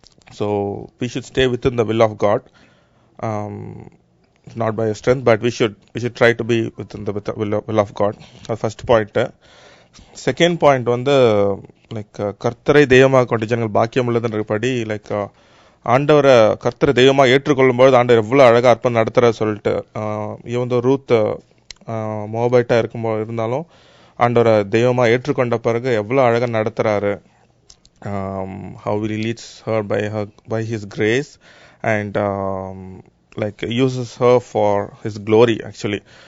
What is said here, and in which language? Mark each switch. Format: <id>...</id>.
<en>So we should stay within the will of God, um, not by strength, but we should try to be within the will of God. First point. Second point</en> <ta>வந்து like கர்த்தரை தெய்வமாக கொண்ட ஜனங்கள் பாக்கியம் உள்ளதுன்றபடி like ஆண்டவரை கர்த்தரை தெய்வமாக ஏற்றுக்கொள்ளும்போது ஆண்டவர் எவ்வளோ அழகாக அர்ப்பணம் நடத்துகிற சொல்லிட்டு இவன் ரூத் மோபைட்டாக இருக்கும்போது இருந்தாலும் ஆண்டவரை தெய்வமாக ஏற்றுக்கொண்ட பிறகு எவ்வளோ அழகாக நடத்துகிறாரு.</ta> <en>How he leads her by his grace and like uses her for his glory actually.</en>